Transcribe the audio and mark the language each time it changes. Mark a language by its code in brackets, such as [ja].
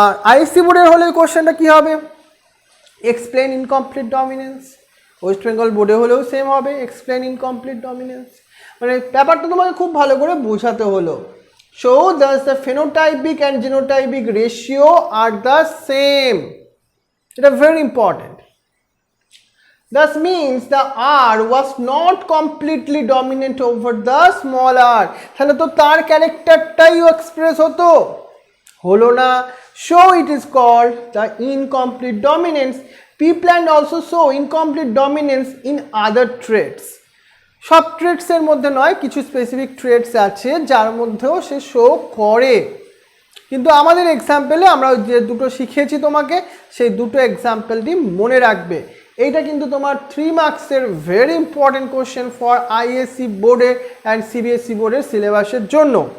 [bn] ISC বোর্ডের হলে কোশ্চেনটা কি হবে, [en] Explain incomplete dominance. [bn] West Bengal বোর্ডে হলেও সেম হবে, [en] Explain incomplete dominance. [bn] মানে ব্যাপারটা তোমাকে খুব ভালো করে বোঝাতে হলো। [en] So thus the phenotypic and genotypic ratio are the same. It is very important. Thus means the R was not completely dominant over the small r. [bn] তাহলে তো তার ক্যারেক্টারটাইও এক্সপ্রেস হলো না। [en] So it is called the incomplete dominance. P plant also show incomplete dominance in other traits. [bn] সব ট্রেটসের মধ্যে নয়, কিছু specific traits আছে যার মধ্যেও সে শো করে। কিন্তু আমাদের এক্সাম্পলে আমরা যে দুটো শিখিয়েছি তোমাকে, সেই দুটো এক্সাম্পলটি মনে রাখবে। এইটা কিন্তু তোমার 3 মার্কসের [en] very important question for [bn] ISC বোর্ডের অ্যান্ড সিবিএসসি বোর্ডের সিলেবাসের জন্য।